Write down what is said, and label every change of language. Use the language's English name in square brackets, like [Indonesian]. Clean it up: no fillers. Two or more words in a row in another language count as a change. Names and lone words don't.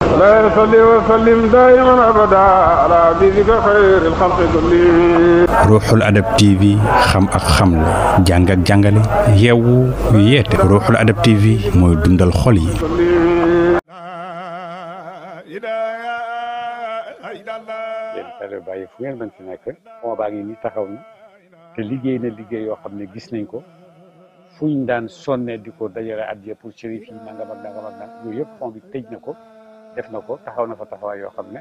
[Arabic] لا يصلي وسلم دائما أبدا على حبيبك خير الخلق كلهم. [Wolof] Ruuxul Adab TV xam ak xamle jàng ak jàngale yeewu yeete Ruuxul Adab TV mooy dundal xol yi. yéen télé bàyyi fu ngeen mën ci nekk fond baa ngi nii taxaw na te liggéey na liggéey yoo xam ne gis nañ ko fuñ daan sonne di ko dajale addiya pour chérif yi nangam ak nangam ak nangam yooyu yëpp fond bi tëj na ko def na ko taxaw na fa taxawaay yoo xam ne